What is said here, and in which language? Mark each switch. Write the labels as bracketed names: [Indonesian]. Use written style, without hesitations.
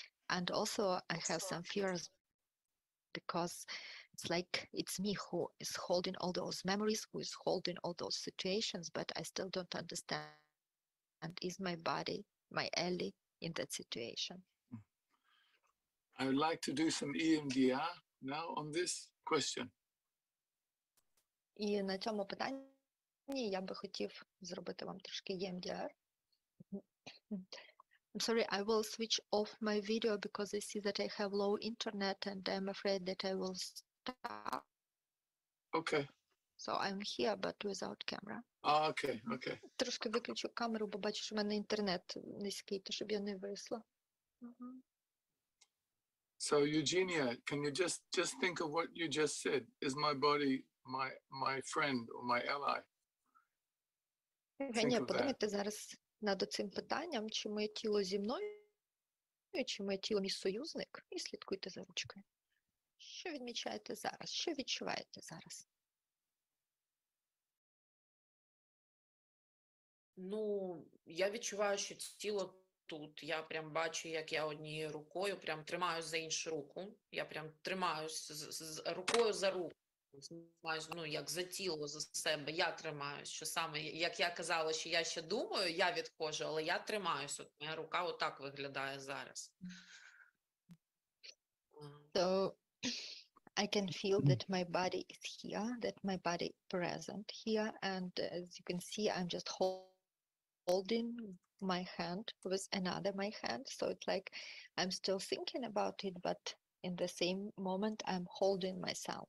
[English] And also I have some fears because it's like it's me who is holding all those memories, who is holding all those situations, but I still don't understand. And is my body my ally in that situation? I would like to do some EMDR now on this question. [Ukrainian] І на цьому питанні я би хотів зробити вам трошки EMDR. [English] I'm sorry, I will switch off my video because I see that I have low internet and I'm afraid that I will stop. Okay. So I'm here, but without camera. Okay, okay. [Ukrainian] Трошки виключу камеру, бо бачу, що в мене інтернет низький, то щоб я не висла. [English] So Eugenia, can you just think of what you just said? Is my body my friend or my ally? [Ukrainian] Євгенія, подумайте зараз над цим питанням, чи моє тіло зі мною, чи моє тіло мій союзник, і слідкуйте за ручкою. Що відмічаєте зараз? Що відчуваєте зараз? Ну, я відчуваю, що тіло тут. Я прям бачу, як я однією рукою прям тримаюсь за іншу руку. Я прям тримаюсь з рукою за руку. Ну, як за тіло, за себе. Я тримаюсь. Що саме, як я казала, що я ще думаю, я відходжу, але я тримаюсь. От моя рука отак виглядає зараз. [English] So I can feel that my body is here, that my body present here, and as you can see, I'm just holding my hand with another my hand. So it's like I'm still thinking about it, but in the same moment, I'm holding myself.